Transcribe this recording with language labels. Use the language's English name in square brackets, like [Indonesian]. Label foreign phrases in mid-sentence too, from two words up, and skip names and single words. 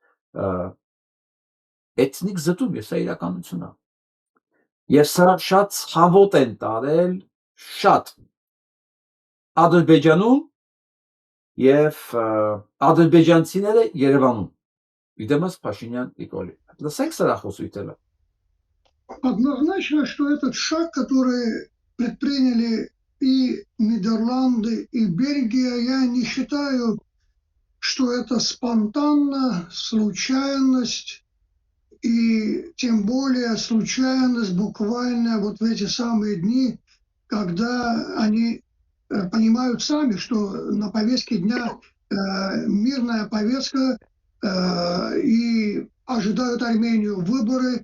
[Armenian] էթնիկ զտում, եւ սա իրականություն է։ Եվ սա շատ ցավոտ են տարել շատ Ադրբեջանում եւ ադրբեջանցիները Երևանում։ Իդեմս Փաշինյան Նիկոլի։ Լսեք սրա խոսույթը։ [Russian] Однозначно, что этот шаг, который предприняли и Нидерланды, и Бельгия, я не считаю, что это спонтанно, случайность, и тем более случайность буквально вот в эти самые дни, когда они понимают сами, что на повестке дня мирная повестка и ожидают Армению выборы.